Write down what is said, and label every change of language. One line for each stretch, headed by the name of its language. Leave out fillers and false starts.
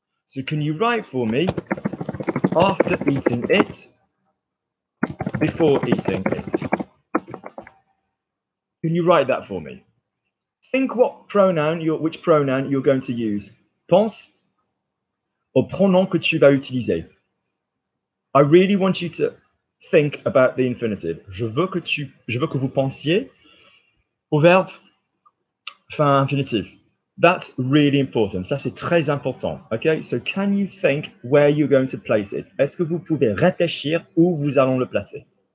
English: So can you write for me after eating it, before eating it? Can you write that for me? Think which pronoun you're going to use.
French: Pense au pronom que tu vas utiliser.
English: I really want you to think about the infinitive.
French: Je veux que vous pensiez au verbe fin infinitif.
English: That's really important.
French: Ça, c'est très important.
English: Okay? So can you think where you're going to place it?
French: Est-ce que vous pouvez réfléchir où vous allons le placer?